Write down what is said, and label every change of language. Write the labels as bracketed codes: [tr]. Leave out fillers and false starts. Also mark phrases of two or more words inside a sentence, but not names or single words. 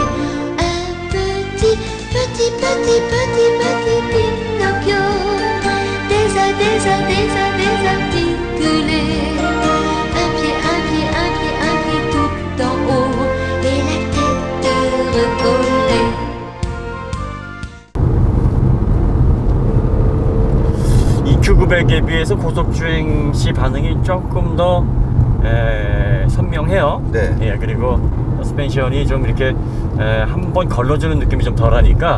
[fr] Un petit Pinocchio, désarticulé. Un pied tout en haut et la tête recollée. [ko] EQ900에 비해서 고속주행 시 반응이 조금 더 선명해요. 네. 예, 그리고 서스펜션이 좀 이렇게 한번 걸러주는 느낌이 좀 덜하니까.